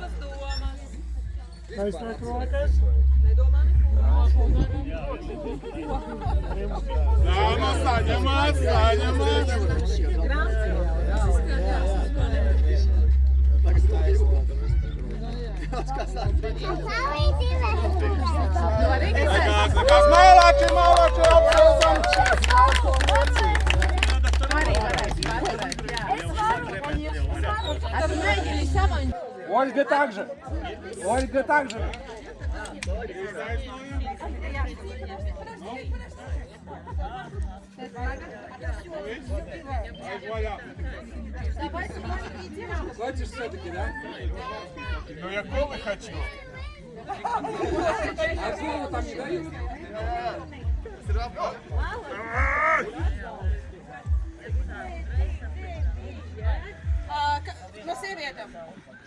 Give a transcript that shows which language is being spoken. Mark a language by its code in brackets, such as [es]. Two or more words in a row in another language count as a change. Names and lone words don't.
[lv] Dāmas, saņemat, saņemat! Nekas mālāči, apsveicam! [ru] Ольга также. Ольга также. Хочешь все-таки, да? Ну я колы хочу. А слово там не дают? [lv] No sievietēm.